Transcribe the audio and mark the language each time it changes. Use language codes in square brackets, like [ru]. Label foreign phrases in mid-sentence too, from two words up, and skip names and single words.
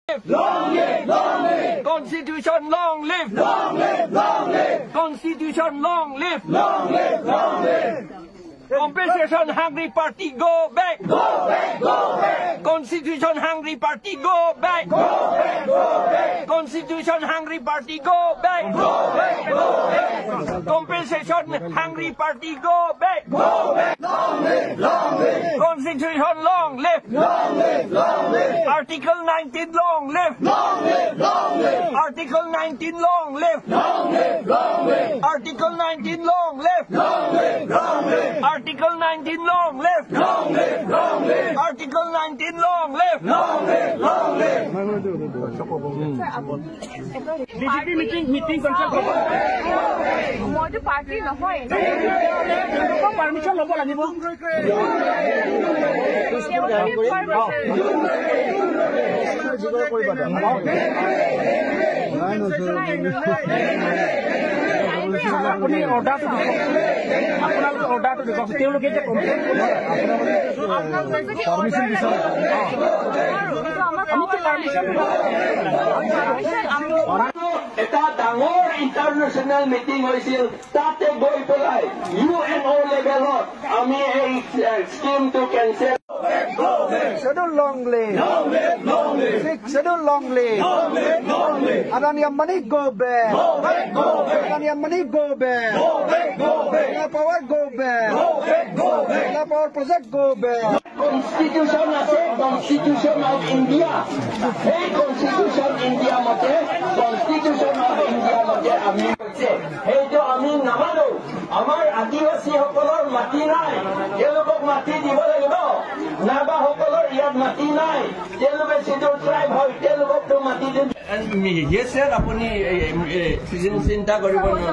[en] Long live, long live. Constitution, long live. Long live, long live. Constitution, long live. Long live, long live. Compensation hungry party, go back. Go back, go back. Constitution hungry party, go back. Go back, go back. Constitution hungry party, go back. Go back, go back. Compensation hungry party, go back. Go back. Long live, long live. Constitution, long live. Long live, long live. Article 19, long live. Long live, long live. Article 19, long live. Long live, long live. Article 19, long live. Long live, long live. Article 19, long live. Long live, long live. Article 19, long live. Long live, long live. [as] BJP [en] meeting cancel [as] কৰিব মইতো পাৰ্টি নহয় পাৰমিশন ল'ব লাগিব আপুনি অৰ্ডাৰটো দিব আপোনালোকে অৰ্ডাৰটো দিব তেওঁলোকে যে [en] complain permission [as] বিচাৰে আমি পাৰমিশন এটা ডাঙৰ [en] international meeting [as] হৈছিল তাতে গৈ পেলাই UNO লেভেলত আমি এই [en] scheme cancel Schedule long live. Long live, long live. Schedule long live. Long live, long live. Adani money go back. Go back, go back. Adani money go back. Go back, go back. Solar power go back. Go back, go back. Solar power project go back. [as] কনষ্টিটিউশ্যন আছে কনষ্টিটিউশ্যন অফ ইণ্ডিয়া সেই কনষ্টিটিউশ্যন ইণ্ডিয়া মতে কনষ্টিটিউশ্যন অফ ইণ্ডিয়া মতে আমি সেইটো আমি নামানো আমাৰ আদিবাসীসকলৰ মাটি নাই তেওঁলোকক মাটি দিব লাগিব নাগাসকলৰ ইয়াত মাটি নাই তেওঁলোকে [en] scheduled tribe [as] হয় তেওঁলোককতো মাটি দিম আপুনি চিন্তা কৰিব